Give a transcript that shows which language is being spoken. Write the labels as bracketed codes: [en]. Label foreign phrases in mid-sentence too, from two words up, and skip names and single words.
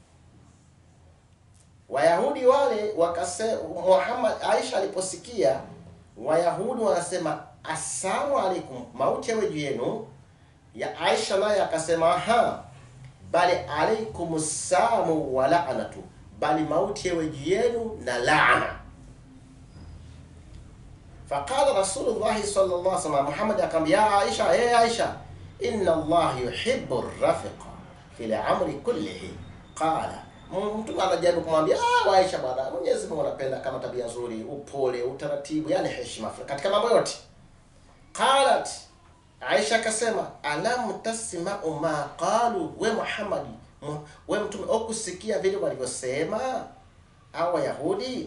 [sw] Wayahudi wale wakasema, Aisha aliposikia Wayahudi wanasema [ar] السلام عليكم, [sw] mauti ewe juu yenu, ya Aisha naye akasema, bali [ar] عليكم السلام واللعنة, [sw] bali mauti ewe juu yenu na laana. [ar] فقال رسول الله صلى الله عليه وسلم, [sw] Muhammad akamwambia Aisha, Aisha, [ar] إن الله يحب الرفق في الأمر كله. Qala, [sw] mtu anajaribu kumwambia Aisha, bwana, Mwenyezi Mungu anapenda kama tabia nzuri, upole, utaratibu, yani heshima katika mambo yote. Qalat, Aisha akasema, [ar] ألم تسمع ما قالوا, [sw] we Muhammad, we mtume, ukusikia vile walivyosema au Yahudi?